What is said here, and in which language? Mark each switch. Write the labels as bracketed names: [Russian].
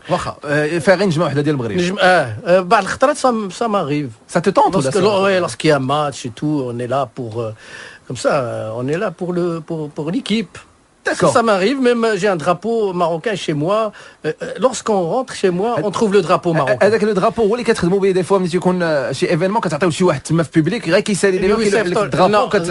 [Arabic] واخا فيها غير نجمه وحده ديال المغرب. بعض الخطرات ça m'arrive. [French] Ça te tente lorsqu'il y a un match et tout, on est là pour comme ça, on est là pour l'équipe. D'accord. Ça m'arrive, même j'ai un drapeau marocain chez moi. Lorsqu'on rentre chez moi, on trouve le drapeau marocain. [Arabic] هذاك لو درابو هو اللي كتخدموا به دي فوا ملي تيكون شي ايفينمون كتعطيو شي واحد تما في بوبليك غير كيسالي لي الدرابو